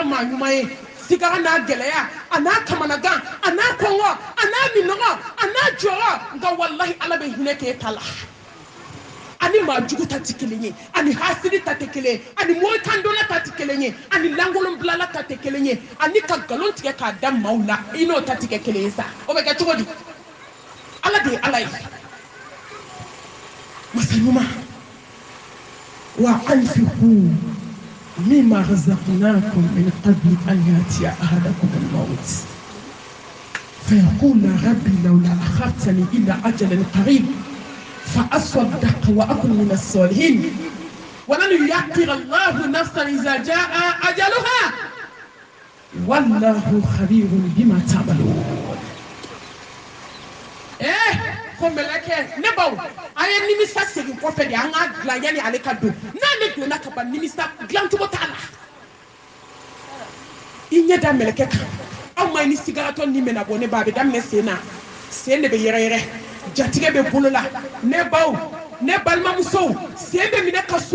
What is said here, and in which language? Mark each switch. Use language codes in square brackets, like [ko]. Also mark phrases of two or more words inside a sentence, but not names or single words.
[bm] maa ɲuman ye sigara n'a gɛlɛya a n'a kamanagan a n'a kɔngɔ a n'a minɔgɔ a n'a jɔrɔ nka walayi ala bɛ hinɛ k'e ta la ani maa jugu ta tɛ kelen ye ani hasidi ta tɛ kelen ye ani mɔritandonna ta tɛ kelen ye ani lankolon bilala ta tɛ kelen ye ani ka nkalon tigɛ k'a da maaw la i n'o ta tɛ kɛ kelen ye sa o bɛ kɛ cogo di ala de ye ala ye masa ɲuman [ar] وأنفقوا مما رزقناكم من قبل أن يأتي أحدكم الموت فيقول ربي لولا أخرتني إلى أجل قريب فأصدق وأكن من الصالحين ولن يؤخر الله نفسا إذا جاء أجلها والله خبير بما تعملون [bm] ko meleke ne baw aye nimisa segin kɔfɛ de an ka dilan yani ale ka don n'ale donna ka ban nimisa dilan cogo t'a la i ɲɛ da meleke kan aw ma ni sigaratɔ ni mɛna bɔ ne ba a bɛ daminɛ sen na sen de bɛ yɛrɛyɛrɛ jatigɛ bɛ bolo la ne baw ne balimamusow sen bɛ minɛ ka